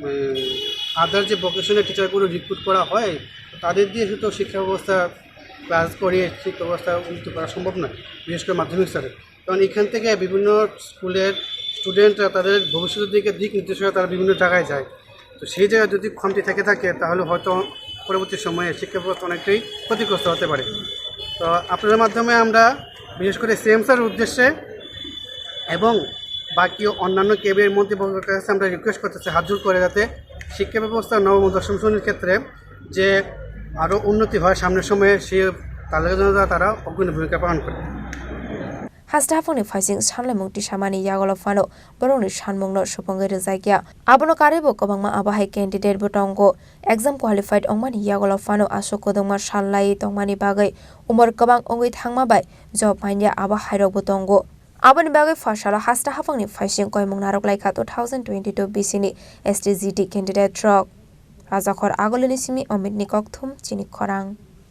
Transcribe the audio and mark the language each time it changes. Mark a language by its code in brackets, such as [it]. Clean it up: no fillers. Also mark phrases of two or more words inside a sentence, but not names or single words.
[bn] আদার যে [en] vocational teachers [bn] রিক্রুট করা হয় তাদের দিয়ে শুধু শিক্ষা ব্যবস্থা ক্লাস করিয়ে শিক্ষা ব্যবস্থা উন্নত করা সম্ভব নয় বিশেষ করে মাধ্যমিক স্তরে কারণ এখান থেকে বিভিন্ন স্কুলের স্টুডেন্টরা তাদের ভবিষ্যতের দিক নির্দেশনা তারা বিভিন্ন জায়গায় যায় তো সেই জায়গায় যদি কমতি থেকে থাকে তাহলে হয়তো পরবর্তী সময়ে শিক্ষা ব্যবস্থা অনেকটাই ক্ষতিগ্রস্ত হতে পারে তো আপনাদের মাধ্যমে আমরা বিশেষ করে [en] CM sir [bn] উদ্দেশ্যে এবং বাকি অন্যান্য কেবিনের মন্ত্রীবর্গের কাছে আমরা রিকোয়েস্ট করতেছি হাত জোর করে যাতে শিক্ষা ব্যবস্থা নবম ও দশম শ্রেণীর ক্ষেত্রে যে আরও উন্নতি হয় সামনের সময়ে সে তাদের জন্য তারা অগ্রণী ভূমিকা পালন করে [trp] Hastafoni faising sanle mukti samani yagolo fano boroni sanmungno supongere zaigya abono karebo kobangma abahai candidate botongo [en] exam qualified [trp] ongmani yagolo fano asokodongma sallai tongmani bagai umor kobang ongoi thangma bai job mainya abahai rok botongo aboni bagai fasala hastafoni faising koimung narok laika 2022 BC ni STGT candidate rock Rajakhor agolini simi Omid Nikok thum chini khorang